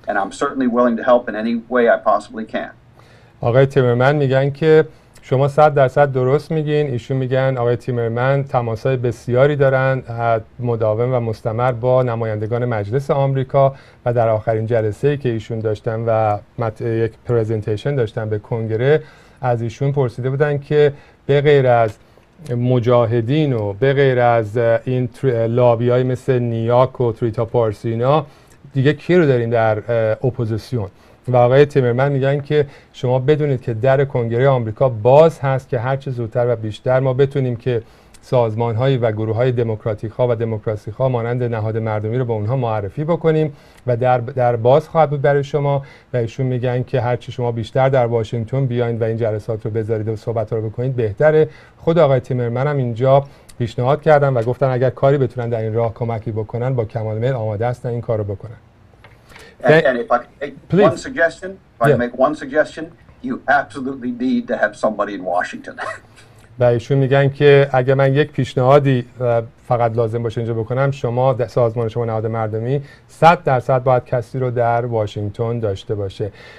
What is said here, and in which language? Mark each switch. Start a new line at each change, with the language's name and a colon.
English: And I'm certainly willing to help in any way I possibly can.
Persian: آقای تیمرمن میگن که شما 100% درست میگین. ایشون میگن آقای تیمرمن تماسهای بسیاری دارن مداوم و مستمر با نمایندگان مجلس آمریکا و در آخرین جلسه‌ای که ایشون داشتن و یک پرزنتیشن داشتن به کنگره از ایشون پرسیده بودن که به غیر از مجاهدین و به غیر از این لابی‌های مثل نیاک و تریتا پارسی اینا دیگه کی رو داریم در اپوزیسیون؟ و آقای تیمرمن میگن که شما بدونید که در کنگره آمریکا باز هست که هر چه زودتر و بیشتر ما بتونیم که سازمان‌های و گروه‌های دموکراتیک‌ها و دموکراسی‌ها مانند نهاد مردمی رو به اونها معرفی بکنیم و در باز خواهد بود برای شما. و ایشون میگن که هر چه شما بیشتر در واشنگتن بیاین و این جلسات رو بذارید و صحبت‌ها رو بکنید بهتره. خود آقای تیمرمن هم اینجا پیشنهاد کردن و گفتن اگر کاری بتونن در این راه کمکی بکنن با کمال میل آماده هستن این کارو بکنن.
English: And if I can make one suggestion, you absolutely need to have somebody in Washington.
Persian: و ایشون میگن که اگه من یک پیشنهادی فقط لازم باشه اینجا بکنم، شما سازمان شما نهاد مردمی 100% باید کسی رو در واشنگتن داشته باشه.